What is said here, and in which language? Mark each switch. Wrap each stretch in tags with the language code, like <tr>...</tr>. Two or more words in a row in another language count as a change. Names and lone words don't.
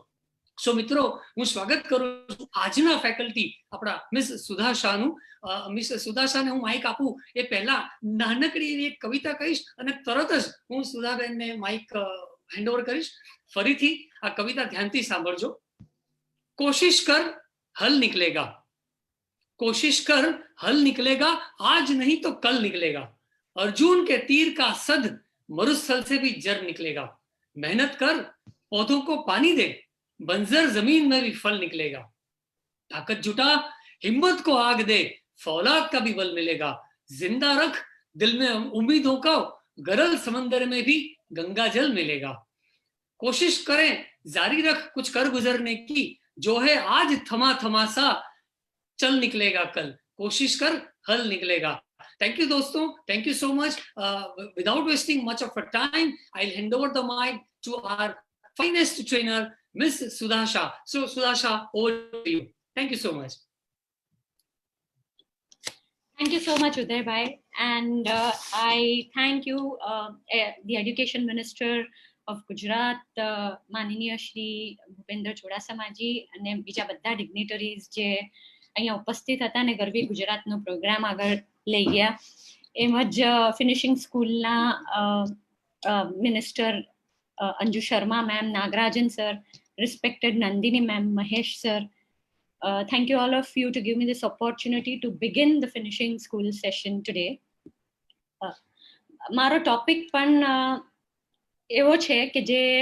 <gu>સો મિત્રો, હું સ્વાગત કરું છું આજના ફેકલ્ટી આપણા મિસ સુધા શાહનું. મિસ સુધા શાહને હું માઇક આપું એ પહેલા નાનકડી એવી એક કવિતા કહીશ અને તરત જ હું સુધાબેનને</gu> <en>mic handover</en> <gu>કરીશ. ફરીથી આ કવિતા ધ્યાનથી સાંભળજો.</gu> <hi>कोशिश कर हल निकलेगा, कोशिश कर हल निकलेगा, आज नहीं तो कल निकलेगा, अर्जुन के तीर का सद मरुस्थल से भी जर निकलेगा, मेहनत कर पौधों को पानी दे, बंजर जमीन में भी फल निकलेगा, ताकत जुटा हिम्मत को आग दे, फौलाद का भी बल मिलेगा, जिंदा रख दिल में उम्मीदों को, गरल समंदर में भी गंगा जल मिलेगा, कोशिश करें जारी रख कुछ कर गुजरने की, जो है आज थमा थमा सा चल निकलेगा कल, कोशिश कर हल निकलेगा.</hi> <en>Thank you दोस्तों, thank you so much. Without wasting much of our time, I'll hand over the mic to our finest trainer, Miss Sudha Shah. So Sudha Shah, over to you. Thank you so much. Thank you so much, Uday bhai, and I thank you, the Education Minister of Gujarat,</en> <gu>માનનીય શ્રી ભૂપેન્દ્ર ચુડાસમાજી અને બીજા બધા ડિગ્નિટરીઝ જે અહીંયા ઉપસ્થિત હતા અને ગરવી ગુજરાતનો પ્રોગ્રામ આગળ લઈ ગયા. એમજ</gu> <en>finishing school</en> <gu>મિનિસ્ટર અંજુ શર્મા મેમ, નાગરાજન સર, રિસ્પેક્ટેડ નંદિની મેમ, મહેશ સર.</gu> <en>Thank you all of you to give me this opportunity to begin the finishing school session today.</en> <gu>મારો ટોપિક પણ એવો છે કે જે</gu>